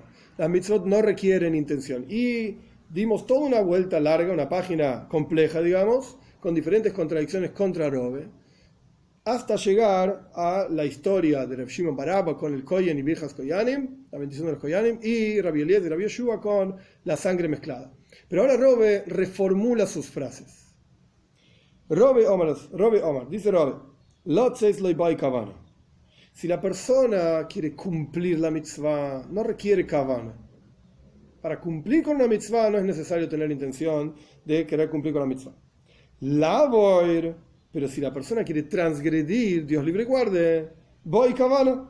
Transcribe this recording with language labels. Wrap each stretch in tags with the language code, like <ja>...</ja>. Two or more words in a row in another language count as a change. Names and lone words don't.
<es>Las mitzvot no requieren intención. Y dimos toda una vuelta larga, una página compleja, digamos, con diferentes contradicciones contra Robe, hasta llegar a la historia de Reb Shimon bar Abba con el Kohen y</es> <he>ברכת כהנים,</he> <es>la bendición de los Koyanim, y Rabbi Eliezer y Rabbi Yoshua con la sangre mezclada. Pero ahora Robe reformula sus frases. Robe Omar, dice Robe,</es> <arc>לצאת לא בעי כוונה.</arc> <es>Si la persona quiere cumplir la mitzvah, no requiere kavana. Para cumplir con una mitzvah no es necesario tener intención de querer cumplir con la mitzvah. Lavoir, pero si la persona quiere transgredir, Dios libre y guarde,</es> <arc>בעי כוונה.</arc>